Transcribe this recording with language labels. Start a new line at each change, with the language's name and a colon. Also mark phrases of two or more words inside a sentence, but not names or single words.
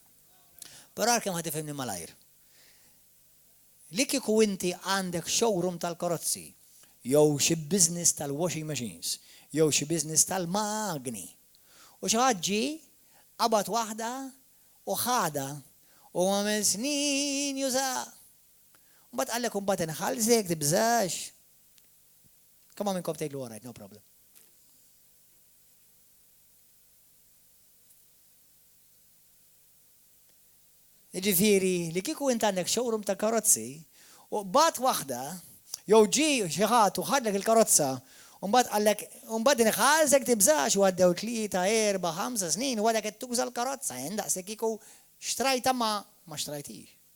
Maltese: Però ara kemm ħad tifhimni malajr. Li kieku inti għandek showroom tal-karozzi, jew xi business tal-
English: washing machines,
Maltese: jew xi business tal-magni. U xi ħaġġi qabad waħda u ħada u għamel snin juża. Mbagħad qallek imbagħad inħallsek tibżax.
English: Come on
Maltese: minnkom tgħidlu
English: all right, no problem.
Maltese: Jiġifieri li kieku int għandek showroom ta' karozzi u bat waħda jew ġi xi ħadd u ħadlek il-karozza u mbagħad qallek mbagħad inħallsek tibżax u għaddew 3, 4, 5 snin u għadek qed tuża l-karozza daqshekk kieku xtrajta ma xtrajtix.